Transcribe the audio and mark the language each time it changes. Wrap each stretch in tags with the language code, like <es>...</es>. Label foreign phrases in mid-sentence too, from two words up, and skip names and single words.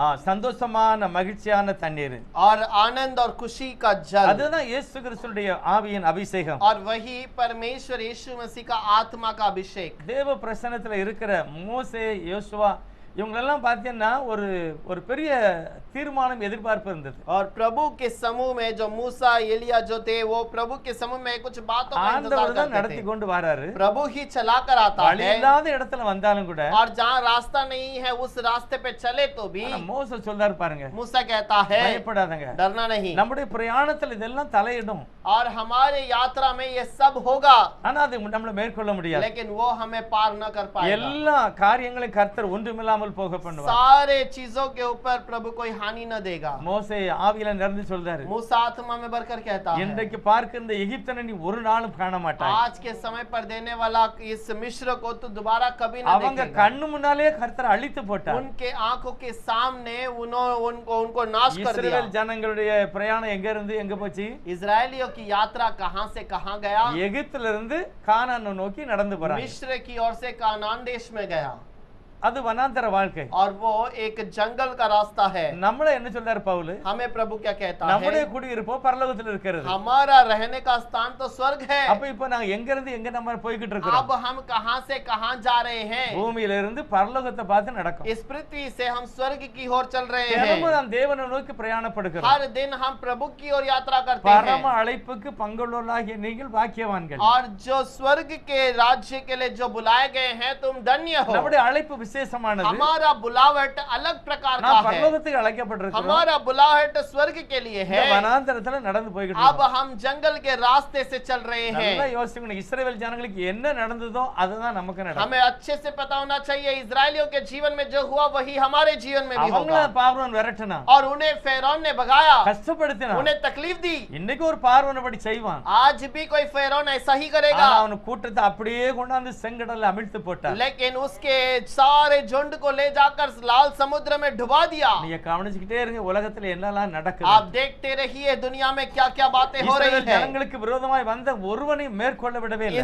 <ta>சந்தோஷமான மகிழ்ச்சியான தண்ணீர்.</ta> <hi>और आनंद और खुशी का जल,</hi> <ta>அதுதான் இயேசு கிறிஸ்துடைய ஆவியின் அபிஷேகம்.</ta> <hi>और वही परमेश्वर यीशु मसीह का आत्मा का अभिषेक.</hi> <ta>தேவ பிரசன்னத்துல இருக்கிற மோசே, யோசுவா இவங்களெல்லாம் பார்த்தீங்கன்னா ஒரு ஒரு பெரிய தீர்மானம் எதிர்பார்ப்பு இருந்தது.</ta> <hi>और प्रभु के समूह में जो मूसा, एलिया जो थे, वो प्रभु के समूह में कुछ बातों का इंतजार</hi> <ta>ஆண்டவர் தான்</ta> <hi>करते</hi> <ta>நடத்தி</ta> <hi>थे.</hi> <ta>கொண்டு வராரு.</ta> <hi>प्रभु ही चला कर आता</hi> <ta>வழி</ta> <hi>है,</hi> <ta>இல்லாத இடத்துல வந்தாலும் கூட</ta> <hi>और जहाँ रास्ता नहीं है उस रास्ते पे चले तो भी</hi> <ta>ஆனா மோசே சொல்றாரு பாருங்க,</ta> <hi>मूसा कहता है</hi> <ta>பயப்படாதங்க,</ta> <hi>डरना नहीं.</hi> <ta>நம்முடைய பிரயாணத்துல இதெல்லாம் தலையிடும்,</ta> <hi>और हमारे यात्रा में ये सब होगा,</hi> <ta>ஆனா அது நம்மள மேற்கொள்ள முடியாது.</ta> <hi>लेकिन वो हमें पार न कर पाएगा.</hi> <ta>எல்லா காரியங்களையும் கர்த்தர் ஒன்றுமில்லாமல் போக பண்ணுவார்.</ta> <hi>सारे चीजों के ऊपर प्रभु कोई हानि न देगा.</hi> <ta>மோசே ஆவியில நிரம்பி சொல்றாரு,</ta> <hi>मूसा आत्मा में भरकर कहता है,</hi> <ta>இன்றைக்கு பார்க்கிற இந்த எகிப்தனை நீ ஒரு நாளும் காண மாட்டாய்.</ta> <hi>आज के समय पर देने वाला इस मिस्र को तो दोबारा कभी न</hi> <ta>அவங்க</ta> <hi>देखेगा.</hi> <ta>கண்ணு முன்னாலே கர்த்தர் அழித்து போட்டார்.</ta> <hi>उनके आंखों के सामने उनको नाश कर दिया.</hi> <ta>இஸ்ரவேல் ஜனங்களுடைய பிரயாணம் எங்க இருந்து எங்க போச்சு?</ta> <hi>इजरायलियों की यात्रा कहां से कहां गया?</hi> <ta>எகிப்துல இருந்து கானானை நோக்கி நடந்து போறாங்க.</ta> <hi>मिस्र की ओर से कानान देश में गया,</hi> <ta>அது வனாந்தர வாழ்க்கை.</ta> <hi>और वो एक जंगल का रास्ता है.</hi> <ta>நம்மள என்ன சொல்றாரு பவுல்?</ta> <hi>हमें प्रभु क्या कहता</hi> <ta>நம்முடைய</ta> <hi>है?</hi> <ta>குடியிருப்போ பரலோகத்துல இருக்கிறது.</ta> <hi>हमारा रहने का स्थान तो स्वर्ग है.</hi> <ta>அப்ப இப்போ நாங்க எங்க இருந்து எங்க நம்ம போய்கிட்டு இருக்கோம்?</ta> <hi>अब हम कहां से कहां जा रहे हैं?</hi> <ta>பூமியில இருந்து பரலோகத்தை பார்த்து நடக்கும்.</ta> <hi>इस पृथ्वी से हम स्वर्ग की ओर चल रहे</hi> <ta>தினமும்</ta> <hi>हैं.</hi> <ta>நாம் தேவனை நோக்கி பிரயாணப்படுகிறோம்.</ta> <hi>हर दिन हम प्रभु की ओर यात्रा करते हैं.</hi> <ta>பரம அழைப்புக்கு பங்குள்ளவர்களாகிய நீங்கள் பாக்கியவான்கள்.</ta> <hi>और जो स्वर्ग के राज्य के लिए जो बुलाए गए हैं, तुम धन्य हो.</hi> <ta>நம்முடைய அழைப்பு விசேஷமானது.</ta> <hi>हमारा बुलावट अलग प्रकार का</hi> <ta>நாம்</ta> <hi>है.</hi> <ta>பரலோகத்துக்கு அழைக்கப்பட்டிருக்கிறோம்.</ta> <hi>हमारा बुलाहट स्वर्ग के लिए</hi> <ta>இந்த</ta> <hi>है.</hi> <ta>வனாந்தரத்துல நடந்து போய்கிட்டு</ta> <hi>अब</hi> <ta>இருக்கோம்.</ta> <hi>हम जंगल के रास्ते से चल रहे</hi> <ta>நல்லா</ta> <hi>हैं.</hi> <ta>யோசிக்கணும், இஸ்ரவேல் ஜனங்களுக்கு என்ன நடந்ததோ அதுதான் நமக்கு நடக்கும்.</ta> <hi>हमें अच्छे से पता होना चाहिए, इजरायलियों के जीवन में जो हुआ वही हमारे जीवन में भी</hi> <ta>அவங்கள</ta> <hi>होगा.</hi> <ta>பார்வோன் விரட்டினா,</ta> <hi>और उन्हें फेरौन ने भगाया,</hi> <ta>கஷ்டப்படுத்தினா,</ta> <hi>उन्हें तकलीफ दी.</hi> <ta>இன்னைக்கு ஒரு பார்வோன் அப்படி செய்வான்.</ta> <hi>आज भी कोई फेरौन ऐसा ही करेगा.</hi> <ta>ஆனா அவன் கூட்டத்தை அப்படியே கொண்டாந்து செங்கடல்ல அமிழ்த்து போட்டார்.</ta> <hi>लेकिन उसके सारे झुंड को ले जाकर लाल समुद्र में डुबा दिया.</hi> <ta>நீங்க கவனிச்சுக்கிட்டே இருங்க, உலகத்துல என்னெல்லாம் நடக்குது.</ta> <hi>आप देखते रहिए दुनिया में क्या क्या बातें हो रही</hi> <ta>இஸ்ரவேல்</ta> <hi>है.</hi> <ta>ஜனங்களுக்கு விரோதமாய் வந்த ஒருவனையும் மேற்கொள்ள விடவே இல்லை.</ta>